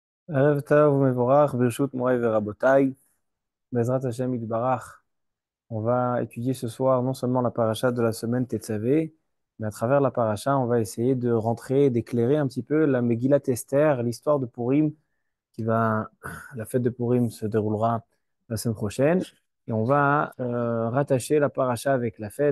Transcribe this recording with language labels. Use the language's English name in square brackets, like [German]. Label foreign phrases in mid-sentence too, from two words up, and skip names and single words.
[Hebrew] ערב טוב מבורך ברשות מורי ורבותי בעזרת השם יתברך. [French] On va étudier ce soir non seulement la paracha de la semaine Tetzavé, mais à travers la paracha, on va essayer de rentrer, d'éclairer un petit peu la Megillat Esther, l'histoire de Purim, la fête de Purim se déroulera la semaine prochaine. Et on va rattacher la paracha avec la fête.